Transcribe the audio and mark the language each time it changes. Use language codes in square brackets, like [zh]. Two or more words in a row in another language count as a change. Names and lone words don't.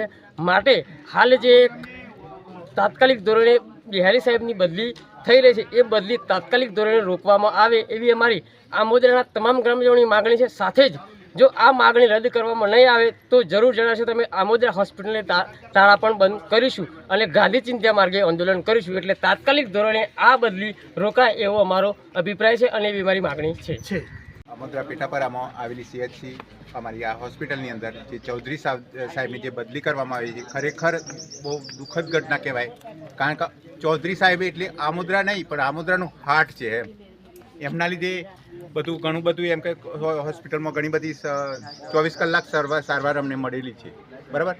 [gu] માટે હાલ જે તાત્કાલિક ધોરણે બિહારી સાહેબની બદલી થઈ રહી છે એ બદલી તાત્કાલિક ધોરણે રોકવામાં આવે એવી અમારી આમોદરાના તમામ ગ્રામજનોની માગણી છે। સાથે જ જો આ માગણી રદ્દ કરવામાં નહીં આવે તો જરૂર જણાશો તમે આમોદરા હોસ્પિટલને તાળા પણ બંધ કરીશું અને ગાંધી ચીંધ્યા માર્ગે આંદોલન કરીશું। એટલે તાત્કાલિક ધોરણે આ બદલી રોકાય એવો અમારો અભિપ્રાય છે અને એવી મારી માગણી છે। અમોદરા પેટાપરામાં આવેલી CHC અમારી આ હોસ્પિટલની અંદર જે ચૌધરી સાહેબની જે બદલી કરવામાં આવી છે ખરેખર બહુ દુઃખદ ઘટના કહેવાય। કારણ કે ચૌધરી સાહેબ એટલે આમોદરા નહીં પણ આમોદરાનું હાર્ટ છે એમના લીધે બધું ઘણું બધું એમ કે હોસ્પિટલમાં ઘણી બધી 24 કલાક સારવાર અમને મળેલી છે બરાબર।